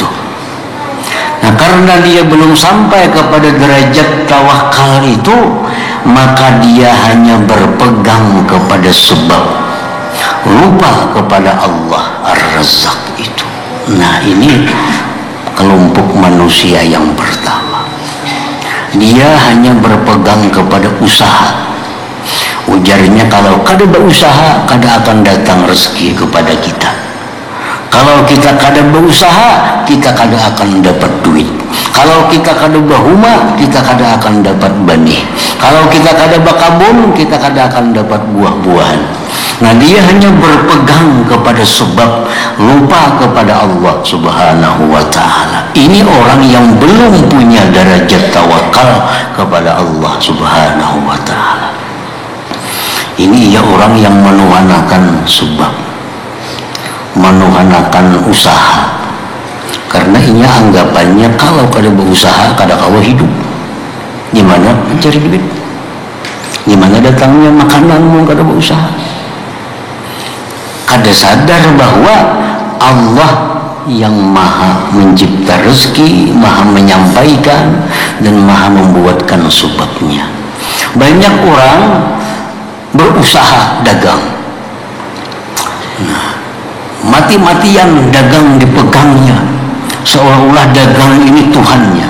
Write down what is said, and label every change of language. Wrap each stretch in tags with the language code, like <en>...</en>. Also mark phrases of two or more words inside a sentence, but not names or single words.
<id>Nah, karena dia belum sampai kepada derajat tawakal itu, maka dia hanya berpegang kepada sebab, lupa kepada Allah Ar-Razzaq itu. Nah, ini kelompok manusia yang pertama. Dia hanya berpegang kepada usaha.</id> <bjn>Ujarnya, kalau kada berusaha, kada akan datang rezeki kepada kita. Kalau kita kada berusaha, kita kada akan dapat duit. Kalau kita kada berhuma, kita kada akan dapat benih. Kalau kita kada berkebun, kita kada akan dapat buah-buahan.</bjn> <id>Nah, dia hanya berpegang kepada sebab, lupa kepada Allah</id> <ar>Subhanahu wa ta'ala.</ar> <id>Ini orang yang belum punya derajat tawakal kepada Allah</id> <ar>Subhanahu wa ta'ala.</ar> <id>Ini ya orang yang menuhanakan sebab, menuhanakan usaha.</id> <bjn>Karena ini anggapannya kalau kada berusaha, kada kawa hidup.</bjn> <id>Gimana mencari duit?</id> <bjn>Gimana datangnya makananmu kada berusaha? Kada sadar bahwa Allah yang maha mencipta rezeki, maha menyampaikan, dan maha membuatkan sebabnya.</bjn> <id>Banyak orang berusaha dagang. Nah, mati-matian dagang dipegangnya, seolah-olah dagang ini Tuhannya.</id>